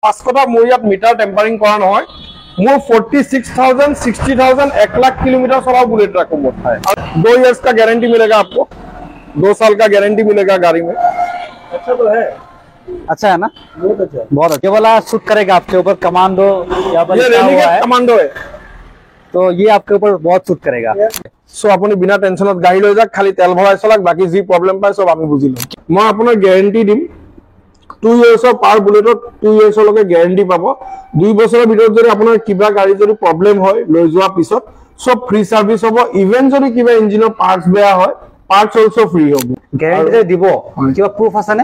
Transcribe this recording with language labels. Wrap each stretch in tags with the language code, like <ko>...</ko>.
<as>500 মোৰ ইয়াত metre tampering কৰা নহয় মোৰ</as> <hi>46,000 60,000 1 लाख किलोमीटर चला बुलेट रखो है 2 इयर्स का गारंटी मिलेगा आपको 2 साल का गारंटी मिलेगा गाड़ी में। अच्छा तो है, अच्छा है ना, बहुत अच्छा, बहुत अच्छा। ये वाला शूट करेगा आपके ऊपर, कमांडो यहाँ पर लिखा हुआ है, कमांडो है तो ये आपके ऊपर बहुत शूट करेगा।</hi> <as>सो আপুনি বিনা টেনশনত গাড়ী লৈ যাক, খালি তেল ভৰাই চলাক, বাকি যি প্ৰবলেম পায় সব আমি বুজি লম। মই আপোনাৰ গ্যাৰান্টি দিম 2 ইয়েৰ্ছৰ পাৰ বুলেটত 2 ইয়েৰ্ছলৈকে গ্যাৰান্টি পাব। 2 বছৰৰ ভিতৰত যদি আপোনাৰ কিবা গাড়ী যদি প্ৰবলেম হয় লৈ যোৱা পিছত সব ফ্ৰী সাৰ্ভিস হ'ব। ইভেন যদি কিবা ইঞ্জিনৰ পাৰ্টস বেয়া হয় পাৰ্টস অলসো ফ্ৰী হ'ব। গ্যারান্টি দিব কিবা প্রুফ আছে না?</as>